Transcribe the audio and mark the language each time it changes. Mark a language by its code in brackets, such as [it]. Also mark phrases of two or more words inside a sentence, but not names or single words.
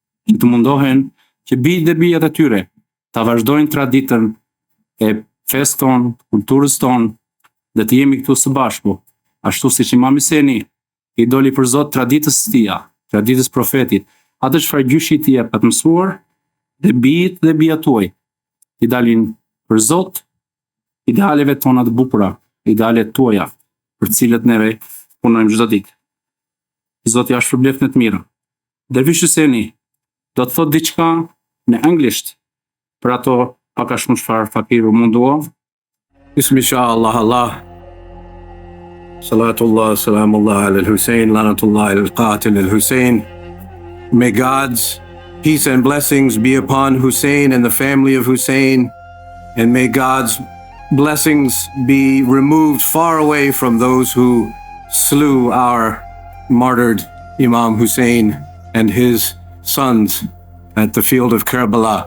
[sq] të mundohen që bijtë dhe bijat e tyre ta vazhdojnë traditën e festë tonë, kulturës tonë, dhe të jemi këtu së bashku, ashtu siç Imam Huseni i doli për Zot traditës së tij, traditës profetit, atë çfarë gjyshi i tij pa të mësuar, dhe bijt dhe bijat tuaj i dalin për Zot, idealeve tona të bukura, idealet tuaja, për të cilët neve punojmë çdo ditë. Zoti ja shpërblet në të mirë. Dervish Huseni do të thotë diçka në anglisht për ato pak a shumë çfarë fakiru mundua. [ar] بسم الله الله. صلاة الله، سلام الله على الحسين، لعنة الله على القاتل الحسين. [en] May God's peace and blessings be upon Hussein and the family of Hussein, and may God's blessings be removed far away from those who slew our martyred Imam Hussein and his sons at the field of Karbala.